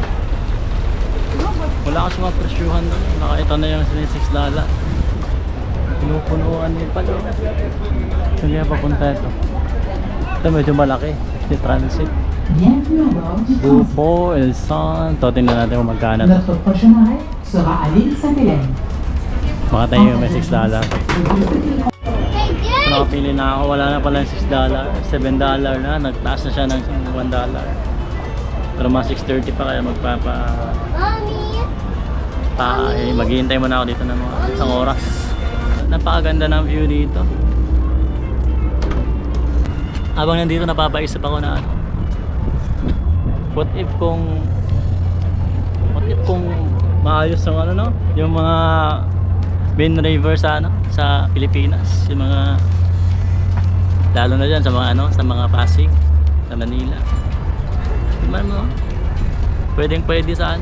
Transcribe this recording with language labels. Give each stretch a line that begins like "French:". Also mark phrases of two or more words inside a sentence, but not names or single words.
Filipino: Wala kasi mga presyuhan doon. Ito na yung $6. Pinupunuan din pala. Saan kaya papunta ito? Ito medyo malaki. Ito transit. Bupo, Elson. Ito tingnan natin kung magkano.
French: Notre prochain arrêt sera à l'île Sainte-Hélène.
Filipino: Baka tayo yung may $6. So, nakapili na ako. Wala na pala yung $6. $7 na. Nagtaas na siya ng $1. Pero mga 6:30 pa kaya maghihintay muna ako dito ng mga isang oras. Napakaganda ng view dito. Habang nandito napapaisip ako na ano,
English: what if
Filipino: kung maayos yung ano, no, yung mga
English: main river
Filipino: sa ano, sa Pilipinas, yung mga lalo na diyan sa mga ano, sa mga Pasig, sa Manila. Diba mo? Pwede saan?